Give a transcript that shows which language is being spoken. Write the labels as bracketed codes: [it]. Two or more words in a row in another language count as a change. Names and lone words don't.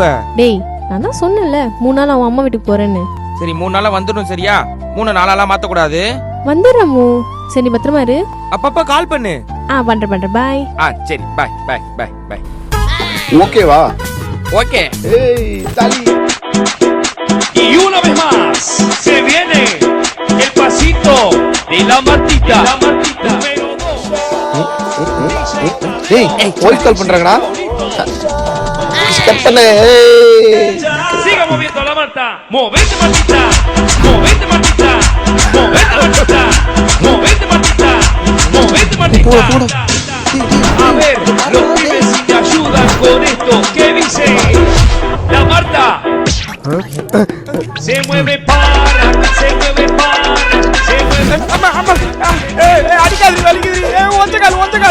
[ta] டேய் நான் தான் சொன்னேன்ல 3 நாள் அவன் அம்மா வீட்டுக்கு போறேன்னு. சரி 3 நாளா வந்துடும் சரியா? 3 நாளாலாம் மாத்த கூடாது. வந்துடுறமு. சரி நீ பத்திரமா இரு. அப்பப்ப கால் பண்ணு. பண்றேன் பாய். சரி [en] bye bye bye bye. [ta] ஓகேவா? ஓகே. ஏய் தலி. [es] Y una vez más se viene el pasito de la Martita. Número 2. [ta] ஏய் [en] voice call [ta] பண்றாங்கடா. கட்டல. [es] Siga moviendo la Marta. Movete Martita. Movete Martita. Movete Martita. Movete Martita. Movete Martita. A ver, los pibes si te ayudan con esto. ¿Qué dice? La Marta. Se mueve para, se mueve para, se mueve. [ta] அடிக்காது வலிக்குது. ஒத்த கால்